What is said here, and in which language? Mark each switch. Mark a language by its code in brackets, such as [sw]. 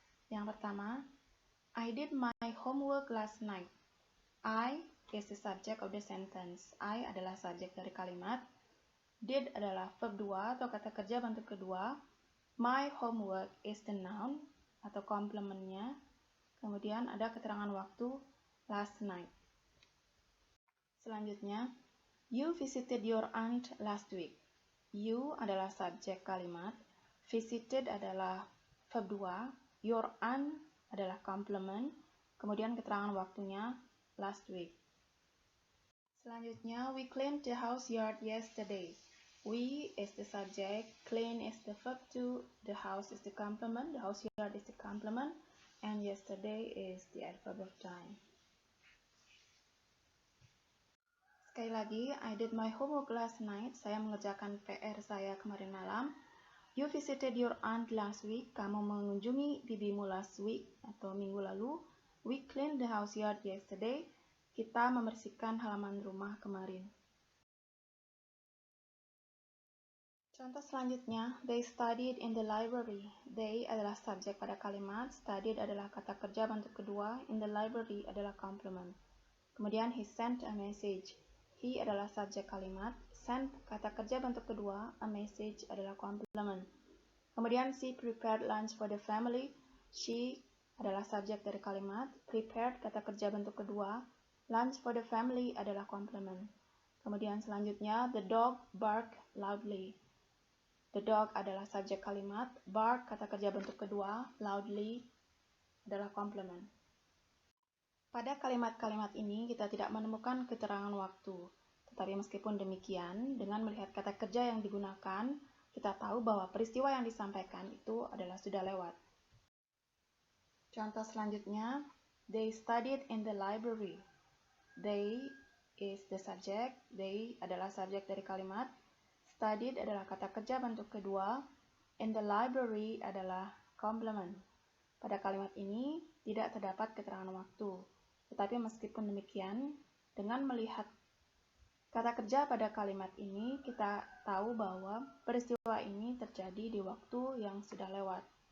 [id] Yang pertama, [en] I did my homework last night. I is the subject of the sentence. [id] I adalah subjek dari kalimat. Did adalah verb 2 atau kata kerja bentuk kedua. [en] My homework is the noun [id] atau komplementnya. Kemudian ada keterangan waktu last night. Selanjutnya, [en] you visited your aunt last week. [id] You adalah subjek kalimat. Visited adalah verb 2. Your aunt adalah komplement. Kemudian keterangan waktunya last week. Selanjutnya, [en] we cleaned the house yard yesterday. We is the subject, clean is the verb 2, the house is the complement, the house yard is the complement, and yesterday is the adverb of time. [id] Sekali lagi, [en] I did my homework last night. [id] Saya mengerjakan PR saya kemarin malam. [en] You visited your aunt last week. [id] Kamu mengunjungi bibimu [en] last week [id] atau minggu lalu. [en] We cleaned the house yard yesterday. [id] Kita membersihkan halaman rumah kemarin. Contoh selanjutnya, [en] they studied in the library. [id] They adalah subjek pada kalimat, studied adalah kata kerja bentuk kedua, [en] in the library [id] adalah complement. Kemudian [en] he sent a message. [id] He adalah subjek kalimat, sent kata kerja bentuk kedua, a message adalah complement. Kemudian [en] she prepared lunch for the family. [id] She adalah subjek dari kalimat, prepared kata kerja bentuk kedua, [en] lunch for the family [id] adalah complement. Kemudian selanjutnya, [en] the dog barked loudly. [id] The dog adalah subjek kalimat, bark kata kerja bentuk kedua, loudly adalah complement. Pada kalimat-kalimat ini kita tidak menemukan keterangan waktu. Tetapi meskipun demikian, dengan melihat kata kerja yang digunakan, kita tahu bahwa peristiwa yang disampaikan itu adalah sudah lewat. Contoh selanjutnya, [en] they studied in the library. They is the subject, [id] they adalah subjek dari kalimat, studied adalah kata kerja bentuk kedua, [en] in the library [id] adalah complement. Pada kalimat ini tidak terdapat keterangan waktu, tetapi meskipun demikian, dengan melihat kata kerja pada kalimat ini, kita tahu bahwa peristiwa ini terjadi di waktu yang sudah lewat.